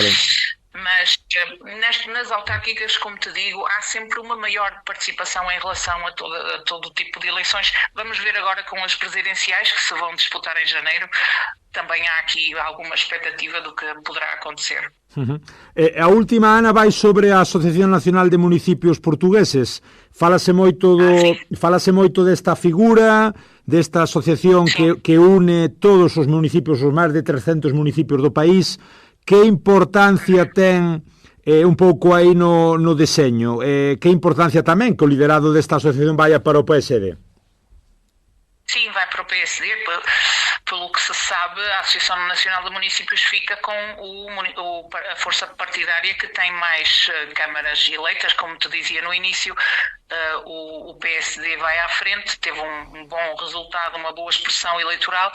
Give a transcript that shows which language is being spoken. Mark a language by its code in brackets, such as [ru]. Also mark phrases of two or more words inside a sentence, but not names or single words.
[pt] Mas nas autárquicas, como te digo, há sempre uma maior participação em relação a todo tipo de eleições. Vamos ver agora com as presidenciais, que se vão disputar em janeiro. Também há aqui alguma expectativa do que poderá acontecer. [gl] A última, Ana, vai sobre a Asociación Nacional de Municipios Portugueses. Fálase moito desta figura, desta asociación que une todos os municipios, os máis de 300 municipios do país. Que importancia ten un pouco aí no deseño? Que importancia tamén que o liderado desta asociación vaya para o PSD? [pt] Sim, vai para o PSD. Pelo que se sabe, a Associação Nacional de Municípios fica com a força partidária que tem mais câmaras eleitas. Como te dizia no início, o PSD vai à frente, teve um bom resultado, uma boa expressão eleitoral.